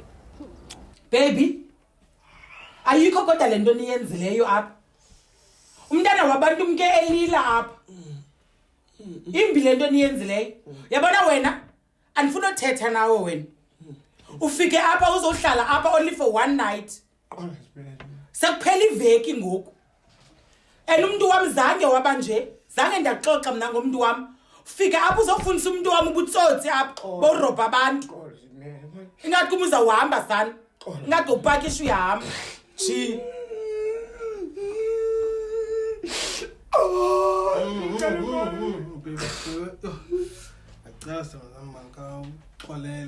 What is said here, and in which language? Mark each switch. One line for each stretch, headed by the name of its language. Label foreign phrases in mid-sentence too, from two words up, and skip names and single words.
Xhosa: Baby. Ayikho kodwa lento niyenzileyo apha. Umntana wabantu umke elila apha. Imbi lento niyenzileyo. Yabona wena? Andifuna uthetha nawe wena. Ufike apha uzohlala apha
English: only for one night.
Xhosa: Sekuphela iveki ngoku. Umuntu wami zange waba nje. Zange ndaxoxa mina ngomuntu wami. Ufike apha uzofundisa umuntu wami ubutsotsi apha borobha abantu. Ingathi umuza uhamba sana. Ingathi upakisha uyahamba. Chi. Acela ngizamanga uxolele.